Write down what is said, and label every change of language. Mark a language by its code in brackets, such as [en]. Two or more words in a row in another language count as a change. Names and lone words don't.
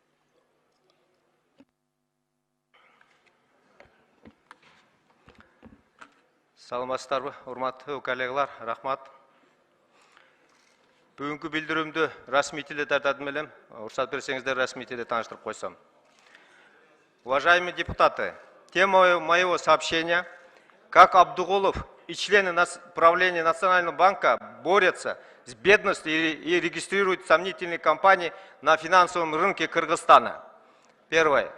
[ky] Саламатсыздарбы, урматтуу коллегалар, рахмат. Бүгүнкү билдирүүмдү расмий тилде тартатын элем. Уруксат берсеңиздер, расмий тилде тааныштырып койсом. [ru] Уважаемые депутаты, тема моего сообщения: как Абдугулов и члены правления Национального банка борются с бедностью и регистрируют сомнительные компании на финансовом рынке Кыргызстана. Первое.